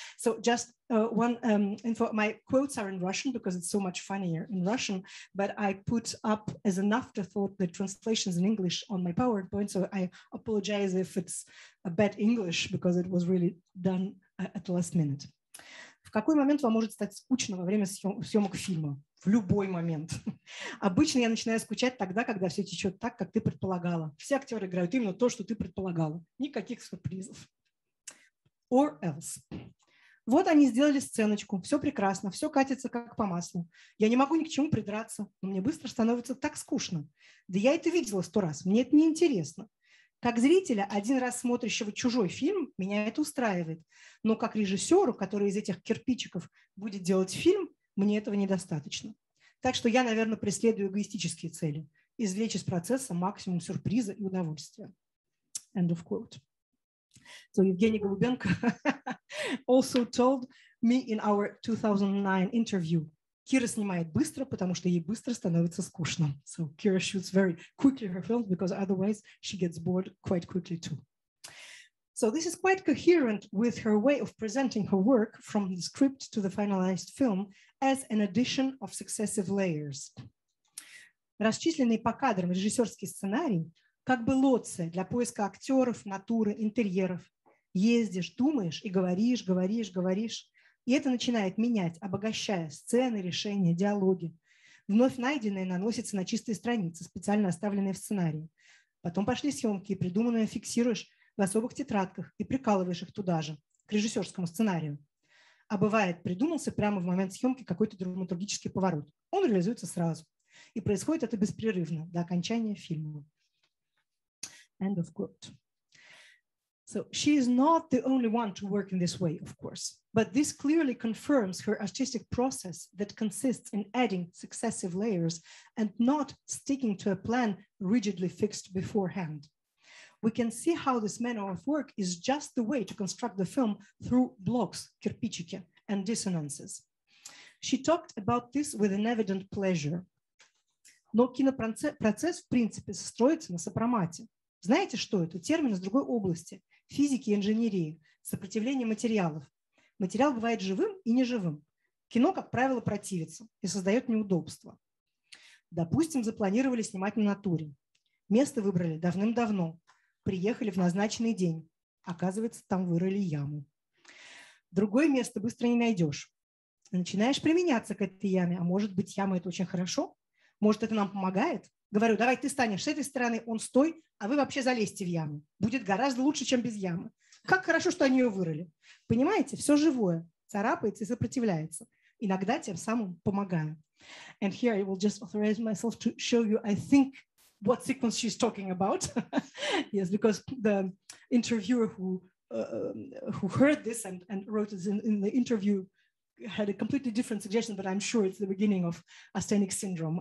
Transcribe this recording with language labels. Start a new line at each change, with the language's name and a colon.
English: So just one info, my quotes are in Russian because it's so much funnier in Russian, but I put up as an afterthought the translations in English on my PowerPoint, so I apologize if it's a bad English because it was really done at the last minute.
Russian: В какой момент вам может стать скучно во время съемок фильма? В любой момент. Обычно я начинаю скучать тогда, когда все течет так, как ты предполагала. Все актеры играют именно то, что ты предполагала. Никаких сюрпризов.
English: Or else.
Russian: Вот они сделали сценочку, все прекрасно, все катится как по маслу. Я не могу ни к чему придраться, но мне быстро становится так скучно. Да я это видела 100 раз, мне это неинтересно. Как зрителя, 1 раз смотрящего чужой фильм, меня это устраивает. Но как режиссеру, который из этих кирпичиков будет делать фильм, мне этого недостаточно. Так что я, наверное, преследую эгоистические цели. Извлечь из процесса максимум сюрприза и удовольствия.
English: End of quote. So Evgeni Golubenko also told me in our 2009 interview, Kira
Russian: снимает быстро, потому что ей быстро становится скучно.
English: So Kira shoots very quickly her films because otherwise she gets bored quite quickly too. So this is quite coherent with her way of presenting her work from the script to the finalized film as an addition of successive layers.
Russian: Расчисленный по кадрам режиссерский сценарий как бы лоция для поиска актеров, натуры, интерьеров. Ездишь, думаешь и говоришь, говоришь, говоришь. И это начинает менять, обогащая сцены, решения, диалоги. Вновь найденное наносится на чистые страницы, специально оставленные в сценарии. Потом пошли съемки, и придуманное фиксируешь в особых тетрадках и прикалываешь их туда же, к режиссерскому сценарию. А бывает, придумался прямо в момент съемки какой-то драматургический поворот. Он реализуется сразу. И происходит это беспрерывно до окончания фильма.
English: End of quote. So she is not the only one to work in this way, of course, but this clearly confirms her artistic process that consists in adding successive layers and not sticking to a plan rigidly fixed beforehand. We can see how this manner of work is just the way to construct the film through blocks, кирпичики, and dissonances. She talked about this with an evident pleasure.
Russian: Но кинопроцесс, в принципе, строится на сопромате. Знаете, что это? Термин из другой области. Физики и инженерии. Сопротивление материалов. Материал бывает живым и неживым. Кино, как правило, противится и создает неудобства. Допустим, запланировали снимать на натуре. Место выбрали давным-давно. Приехали в назначенный день. Оказывается, там вырыли яму. Другое место быстро не найдешь. Начинаешь применяться к этой яме. А может быть, яма – это очень хорошо? Может, это нам помогает? Говорю, давай ты станешь с этой стороны, он стой, а вы вообще залезьте в яму. Будет гораздо лучше, чем без ямы. Как хорошо, что они ее вырыли. Понимаете, все живое. Царапается и сопротивляется. Иногда тем самым помогаю.
English: And here I will just authorize myself to show you, I think, what sequence she's talking about. Yes, because the interviewer who heard this and wrote this in the interview had a completely different suggestion, but I'm sure it's the beginning of Asthenic syndrome.